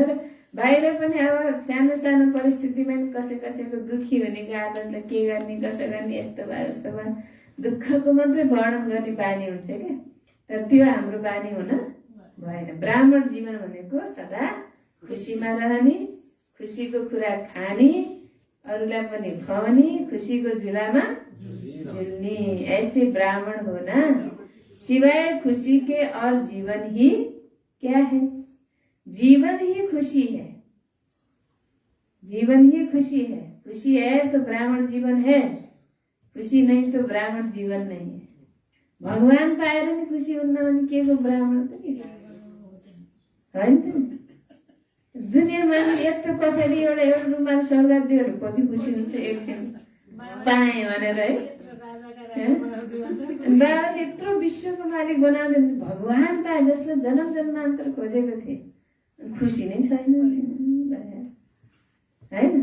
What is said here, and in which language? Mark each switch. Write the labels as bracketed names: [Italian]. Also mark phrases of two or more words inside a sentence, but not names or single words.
[Nepali] र बाहिर पनि अब सानो सानो परिस्थितिमा कसैको दुखी हुने, गाह्रो के गर्ने, कसो गर्ने, यस्तो भयो उस्तो भयो, दुःखको मात्रै वर्णन गर्ने बानी हुन्छ क्या। तर त्यो हाम्रो बानी हुन भएन। ब्राह्मण जीवन भनेको सदा खुसीमा रहने, खुसीको खुराक खाने, अरूलाई पनि खुवाउने, खुसीको झुलामा झुल्ने। [Hindi] ऐसे ब्राह्मण होना सिवाय खुशी के और जीवन ही क्या है? जीवन ही खुशी है। जीवन ही खुशी है। खुशी है तो ब्राह्मण जीवन है, खुशी नहीं तो ब्राह्मण जीवन नहीं है। [Nepali] भगवान पाएर नि खुसी हुन्न भने के को ब्राह्मण त नि होइन त? दुनियाँमा यत्रो कसरी एउटा रुमाल सौगात दियो भने कति खुसी हुन्छ एकछिन पाएँ भनेर है। बाबाले यत्रो विश्वको मालिक बनाउँदै भगवान पाए जसले जन्म जन्मान्तर खोजेको थिए, खुसी नै छैन होइन?